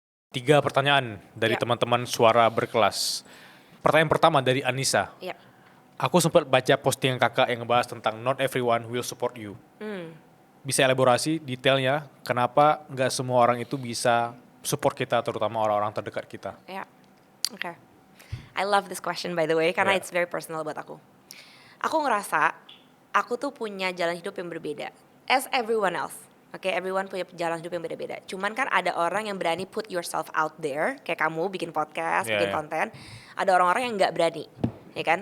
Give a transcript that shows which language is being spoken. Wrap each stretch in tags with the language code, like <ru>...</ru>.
<id>3 pertanyaan dari teman-teman suara berkelas. Pertanyaan pertama dari Anissa. Iya. Aku sempat baca postingan kakak yang ngebahas tentang</id> <en>not everyone will support you.</en> <id>Bisa elaborasi detailnya kenapa nggak semua orang itu bisa support kita, terutama orang-orang terdekat kita? Ya, oke.</id> <en>I love this question by the way, karena it's very personal</en> <id>buat aku. Aku ngerasa aku tuh punya jalan hidup yang berbeda</id> <en>as everyone else.</en> <id>Oke, everyone punya jalan hidup yang beda-beda. Cuman kan ada orang yang berani</id> <en>put yourself out there,</en> <id>kayak kamu bikin podcast,</id> <en>Yeah,</en> <id>bikin</id> <en>yeah.</en> <id>konten. Ada orang-orang yang nggak berani, ya kan?</id>